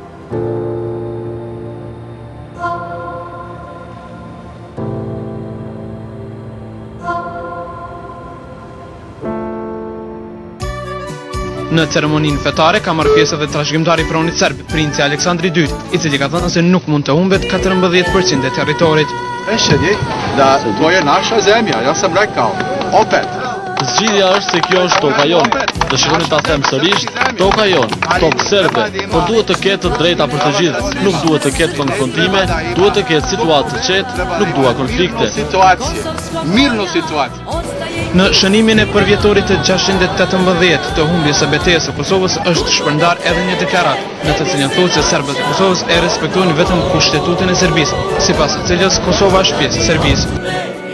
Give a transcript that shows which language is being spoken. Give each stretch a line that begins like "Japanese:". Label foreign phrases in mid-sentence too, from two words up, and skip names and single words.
Albanian: Në ceremoninë fetare ka marrë pjesë edhe trashëgimtari i pronit serb, Princ Aleksandri II, i cili ka thënë se nuk mund të humbet 14% e territorit.
Serbian: Da to je naša zemlja, ja sam rekao, opet.
Albanian: Zgjidhja është se kjo është toka jonë. Dëshiroj ta them sërish, toka jonë, tokë serbe, por duhet të ketë të drejta për të gjithë. Nuk duhet të ketë konfrontime, duhet të ketë situatë të qetë, nuk dua konflikte.
Serbian: Mirnu situacijo.
Albanian: Në shënimin e përvjetorit të 618 të humbjes së betejës së Kosovës është shpërndar edhe një deklarat, në të cilën thotë se serbët e Kosovës e respektojnë vetëm kushtetutin e Serbisë, sipas të cilës Kosova është pjesë e Serbisë.